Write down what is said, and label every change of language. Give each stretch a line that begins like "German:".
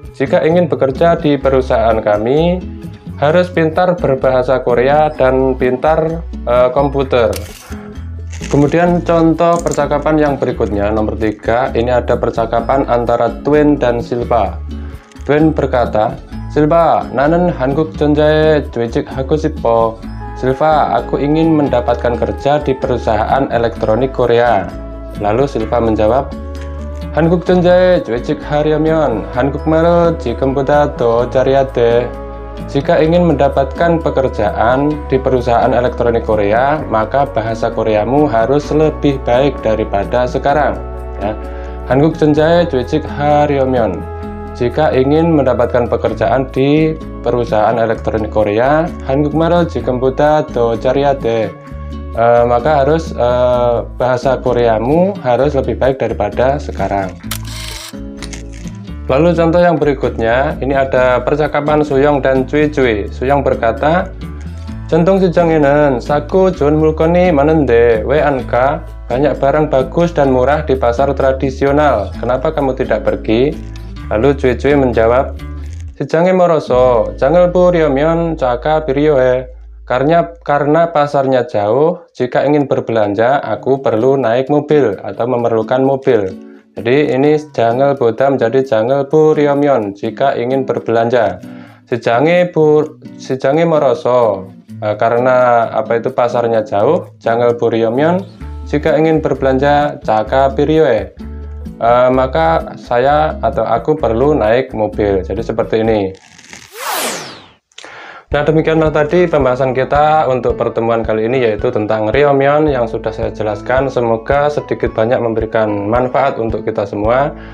Indonesian: Jika ingin bekerja di perusahaan kami, harus pintar berbahasa Korea dan pintar komputer. Kemudian contoh percakapan yang berikutnya, nomor 3, ini ada percakapan antara Twin dan Silva. Twin berkata, Silva,
Korean: nanen Hanguk 전자에 취직하고 싶어.
Indonesian: Silva, aku ingin mendapatkan kerja di perusahaan elektronik Korea. Lalu Silva menjawab,
Korean: 한국전자에 취직하려면 한국말을 지금보다 더 잘해야 돼.
Indonesian: Jika ingin mendapatkan pekerjaan di perusahaan elektronik Korea, maka bahasa Koreamu harus lebih baik daripada sekarang. Ya.
Korean: 한국전자에 취직하려면,
Indonesian: jika ingin mendapatkan pekerjaan di perusahaan elektronik Korea,
Korean: 한국말을 지금보다 더 잘해야 돼.
Indonesian: Maka harus bahasa Koreamu harus lebih baik daripada sekarang. Lalu contoh yang berikutnya, ini ada percakapan Suyong dan Cui. Suyong berkata,
Korean: 전통시장에는 싸고 좋은 물건이 많은데 왜 안 가?
Indonesian: Banyak barang bagus dan murah di pasar tradisional, kenapa kamu tidak pergi? Lalu Cui menjawab,
Korean: 시장에 멀어서 장을 보려면 차가 필요해.
Indonesian: Karena pasarnya jauh, jika ingin berbelanja, aku perlu naik mobil atau memerlukan mobil. Jadi ini
Korean: 장을 보다
Indonesian: menjadi
Korean: 장을 보려면,
Indonesian: jika ingin berbelanja.
Korean: 시장에 멀어서,
Indonesian: karena pasarnya jauh.
Korean: 장을 보려면,
Indonesian: jika ingin berbelanja,
Korean: 차가 필요해.
Indonesian: Maka saya atau aku perlu naik mobil. Jadi seperti ini. Nah, demikianlah tadi pembahasan kita untuk pertemuan kali ini, yaitu tentang Ryomyeon yang sudah saya jelaskan. Semoga sedikit banyak memberikan manfaat untuk kita semua.